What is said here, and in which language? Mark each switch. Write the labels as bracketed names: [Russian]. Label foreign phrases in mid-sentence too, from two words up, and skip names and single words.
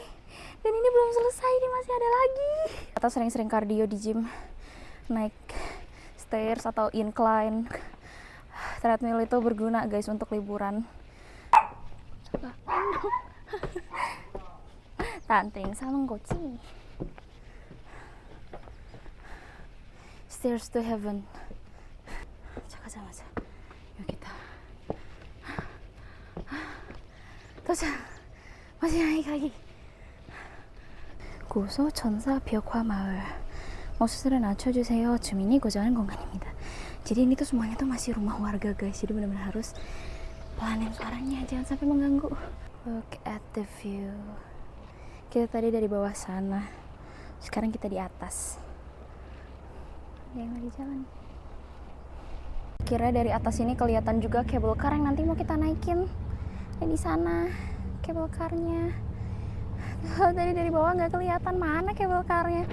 [Indonesian] Dan ini belum selesai, ini masih ada lagi. Atau sering-sering kardio di gym, naik stairs atau incline. Treadmill itu berguna guys untuk liburan. Tanting sama kucing. [English] Stairs to heaven. [Korean] 잠깐만. 여기다. 도착. [Indonesian] masih naik lagi. [Korean] 고소 전사 벽화 마을. 목소리를 낮춰주세요. 주민이 거주하는 공간입니다. [Indonesian] Jadi ini tuh semuanya tuh masih rumah warga guys. Jadi benar-benar harus pelanin suaranya, jangan sampai mengganggu. [English] Look at the view. [Indonesian] Kita tadi dari bawah sana, sekarang kita di atas. Ada yang lagi jalan. Kira dari atas ini kelihatan juga [English] cable car [Indonesian] yang nanti mau kita naikin. Dan di sana [English] cable car- [Indonesian] nya. Tadi dari bawah nggak kelihatan mana [English] cable car- [Indonesian] nya.